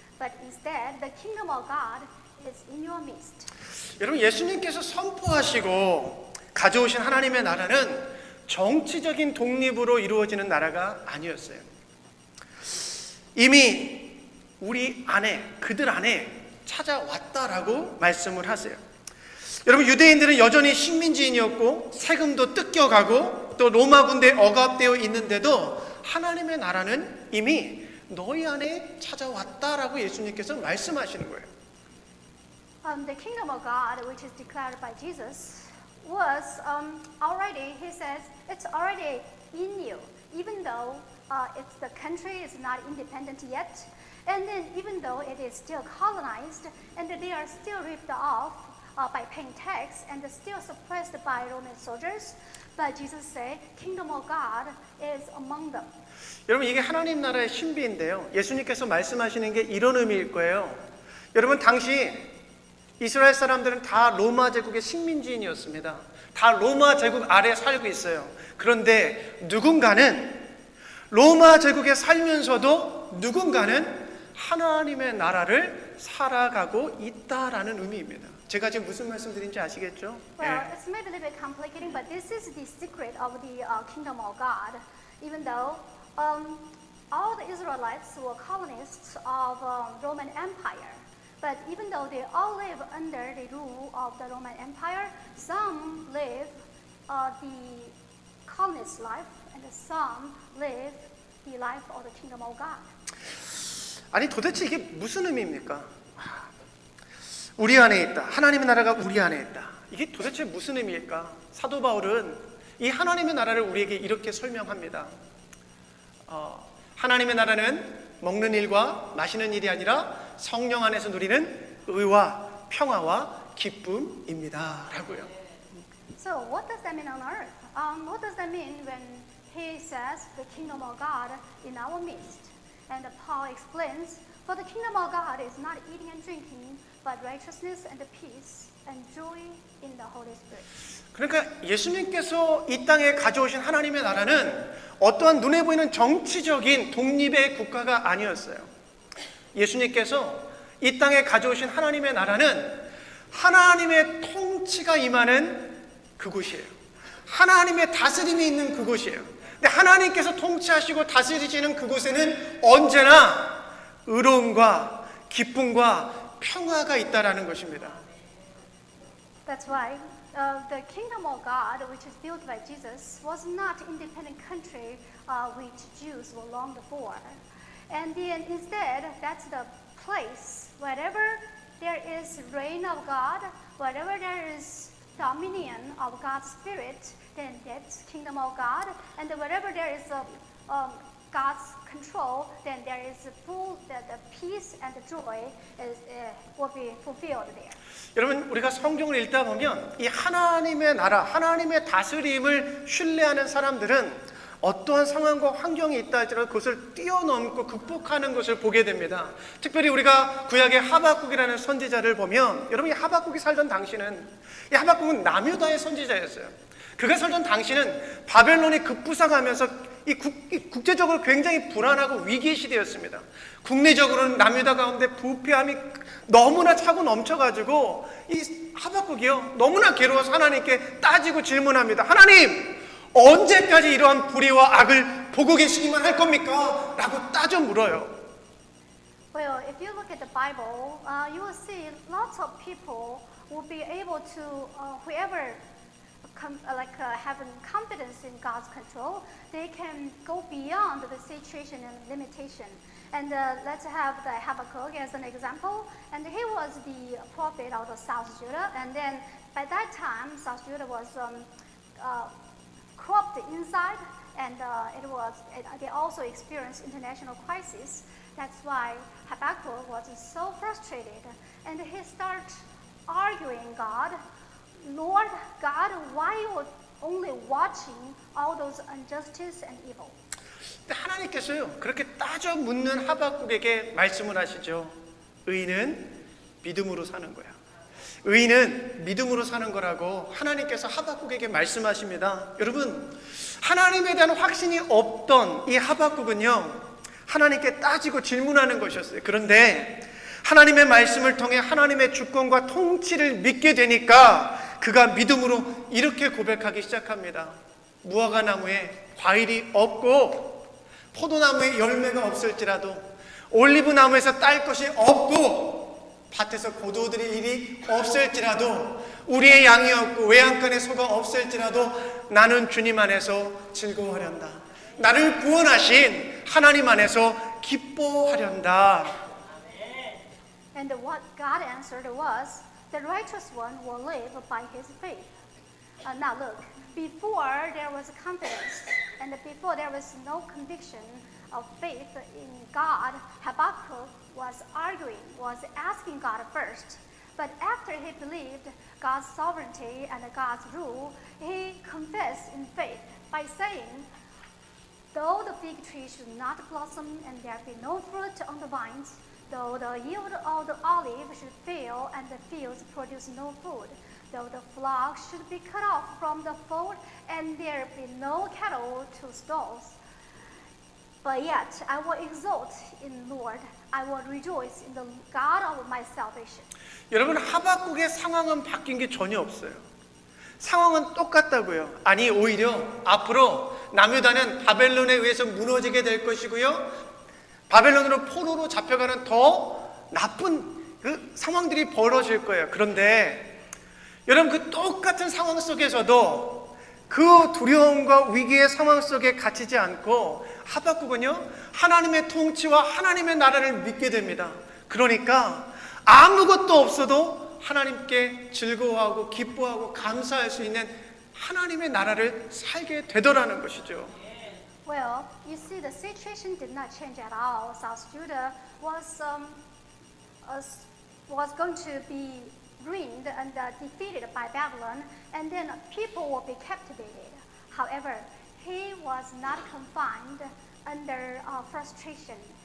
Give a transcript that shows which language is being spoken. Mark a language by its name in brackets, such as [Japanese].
[English] but instead the kingdom of God is in your midst. [Korean] 여러분, 예수님께서 선포하시고 가져오신 하나님의 나라는 정치적인 독립으로 이루어지는 나라가 아니었어요. 이미 우리 안에, 그들 안에 찾아왔다라고 말씀을 하세요. 여러분, 유대인들은 여전히 식민지인이었고 세금도 뜯겨가고 또 로마 군대에 억압되어 있는데도 하나님의 나라는 이미 너희 안에 찾아왔다라고 예수님께서 말씀하시는 거예요. [English] The kingdom of God, which is declared by Jesus, was already, he says, it's already in you, even though the country is not independent yet, and then even though it is still colonized, and they are still ripped off by paying tax, and still suppressed by Roman soldiers, but Jesus said, kingdom of God is among them. [Korean] 여러분, 이게 하나님 나라의 신비인데요. 예수님께서 말씀하시는 게 이런 의미일 거예요. 여러분, 당시 이스라엘 사람들은 다 로마 제국의 식민지인이었습니다. 다 로마 제국 아래 살고 있어요. 그런데 누군가는 로마 제국에 살면서도 누군가는 하나님의 나라를 살아가고 있다라는 의미입니다. 제가 지금 무슨 말씀드린지 아시겠죠? [English] Well, it's maybe a little bit complicating, but this is the secret of the kingdom of God. Even though all the Israelites were colonists of Roman Empire, but even though they all live under the rule of the Roman Empire, some live the colonist life, and some live the life of the kingdom of God. [Korean] 아니, 도대체 이게 무슨 의미입니까? 우리 안에 있다. 하나님의 나라가 우리 안에 있다. 이게 도대체 무슨 의미일까? 사도 바울은 이 하나님의 나라를 우리에게 이렇게 설명합니다. 하나님의 나라는 먹는 일과 마시는 일이 아니라 성령 안에서 누리는 의와 평화와 기쁨입니다. 라고요. [English] So what does that mean on earth? What does that mean when he says the kingdom of God in our midst? And Paul explains, for the kingdom of God is not eating and drinking, but righteousness and peace and joy in the Holy Spirit. [Korean] 그러니까 예수님께서 이 땅에 가져오신 하나님의 나라는 어떠한 눈에 보이는 정치적인 독립의 국가가 아니었어요. 예수님께서 이 땅에 가져오신 하나님의 나라는 하나님의 통치가 임하는 그곳이에요. 하나님의 다스림이 있는 그곳이에요. 근데 하나님께서 통치하시고 다스리시는 그곳에는 언제나 의로움과 기쁨과 평화가 있다라는 것입니다. [English] That's why the kingdom of God, which is built by Jesus, was not an independent country which Jews were longed for. And then instead, that's the place wherever there is reign of God, wherever there is dominion of God's Spirit, then that's kingdom of God. And wherever there is God's control, then there is the peace and the joy will be fulfilled there. [Korean] 여러분, 우리가 성경을 읽다 보면 이 하나님의 나라, 하나님의 다스림을 신뢰하는 사람들은 어떠한 상황과 환경이 있다 할지라도 그것을 뛰어넘고 극복하는 것을 보게 됩니다. 특별히 우리가 구약의 하박국이라는 선지자를 보면, 여러분, 이 하박국이 살던 당시는, 이 하박국은 남유다의 선지자였어요. 그가 살던 당시는 바벨론이 급부상하면서 이 국제적으로 굉장히 불안하고 위기의 시대였습니다. 국내적으로는 남유다 가운데 부패함이 너무나 차고 넘쳐가지고 이 하박국이요, 너무나 괴로워서 하나님께 따지고 질문합니다. 하나님, 언제까지 이러한 불의와 악을 보고 계시기만 할 겁니까? 라고 따져 물어요. [English] Well, if you look at the Bible, you will see lots of people will be able to, whoever having confidence in God's control, they can go beyond the situation and limitation. And let's have the Habakkuk as an example. And he was the prophet out of South Judah. And then by that time, South Judah was corrupt inside, and they also experienced international crisis. That's why Habakkuk was so frustrated, and he started arguing God, Lord God, why you only watching all those injustice and evil? [Korean] 근데 하나님께서요, 그렇게 따져 묻는 하박국에게 말씀을 하시죠. 의인은 믿음으로 사는 거야. 의인은 믿음으로 사는 거라고 하나님께서 하박국에게 말씀하십니다. 여러분, 하나님에 대한 확신이 없던 이 하박국은요, 하나님께 따지고 질문하는 것이었어요. 그런데 하나님의 말씀을 통해 하나님의 주권과 통치를 믿게 되니까 그가 믿음으로 이렇게 고백하기 시작합니다. 무화과 나무에 과일이 없고 포도나무에 열매가 없을지라도 올리브 나무에서 딸 것이 없고 밭에서 고도들의 일이 없을지라도 우리의 양이 없고 외양간에 소가 없을지라도 나는 주님 안에서 즐거워하련다. 나를 구원하신 하나님 안에서 기뻐하련다. [English] And what God answered was, the righteous one will live by his faith. Now look, before there was confidence and before there was no conviction of faith in God, Habakkuk was arguing, was asking God first. But after he believed God's sovereignty and God's rule, he confessed in faith by saying, though the fig tree should not blossom and there be no fruit on the vines, though the yield of the olive should fail and the fields produce no food, though the flock should be cut off from the fold and there be no cattle to stalls, but yet I will exult in Lord, I will rejoice in the God of my salvation. [Korean] 여러분, 하박국의 상황은 바뀐 게 전혀 없어요. 상황은 똑같다고요. 아니, 오히려 앞으로 남유다는 바벨론에 의해서 무너지게 될 것이고요. 바벨론으로 포로로 잡혀가는 더 나쁜 그 상황들이 벌어질 거예요. 그런데 여러분, 그 똑같은 상황 속에서도 그 두려움과 위기의 상황 속에 갇히지 않고 하박국은요, 하나님의 통치와 하나님의 나라를 믿게 됩니다. 그러니까 아무것도 없어도 하나님께 즐거워하고 기뻐하고 감사할 수 있는 하나님의 나라를 살게 되더라는 것이죠. [English] Well, you see, the situation did not change at all. South Judah was going to be ruined and defeated by Babylon, and then people will be captivated. However, he was not confined under frustration.